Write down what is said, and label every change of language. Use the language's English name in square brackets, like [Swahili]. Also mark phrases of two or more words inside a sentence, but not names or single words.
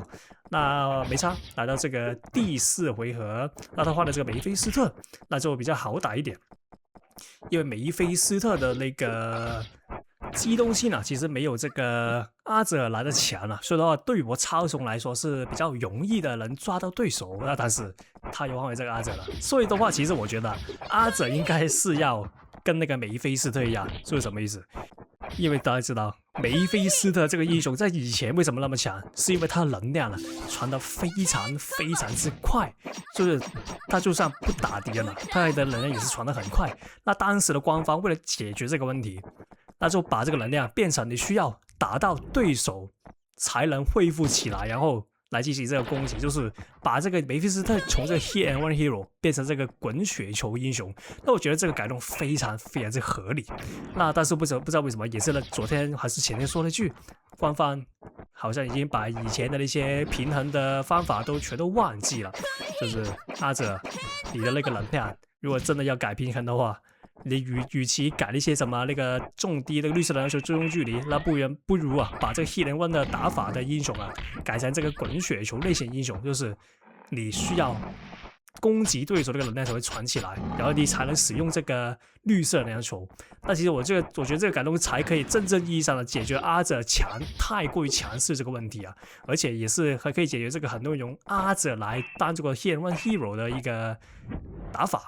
[Chinese] 那沒差，來到這個第4回合，那他換了這個梅菲斯特，那就比較好打一點，因為梅菲斯特的那個機動性啊，其實沒有這個阿哲來的強啊，所以的話，對於我操縱來說是比較容易的能抓到對手。那但是他又換回這個阿哲了，所以的話，其實我覺得阿哲應該是要跟那個梅菲斯特一樣，這是什麼意思？因為大家知道梅菲斯特這個英雄在以前為什麼那麼強，是因為他能量啊傳得非常之快，就是他就算不打敵人了，他的能量也是傳得很快。那當時的官方為了解決這個問題，那就把這個能量變成你需要打到對手才能恢復起來，然後來進行這個攻擊，就是把這個梅菲斯特從這個 [English] Hit and Run Hero [Chinese] 變成這個滾雪球英雄。那我覺得這個改動非常之合理。那但是不知道為什麼，也是昨天還是前天說了一句，官方好像已經把以前的那些平衡的方法都全都忘記了。就是阿哲，你的那個能量，如果真的要改平衡的話，你與其改一些什麼那個重低那個綠色的要求追蹤距離，那不如啊把這個 [English] Hit and Run [Chinese] 的打法的英雄啊改成這個滾雪球類型英雄，就是你需要攻擊對手那個能量才會傳起來，然後你才能使用這個綠色能量球。那其實我覺得這個改動才可以真正意義上的解決阿哲太過於強勢這個問題啊，而且也是還可以解決這個很多人用阿哲來當這個 [English] Hit and Run Hero [Chinese] 的一個打法。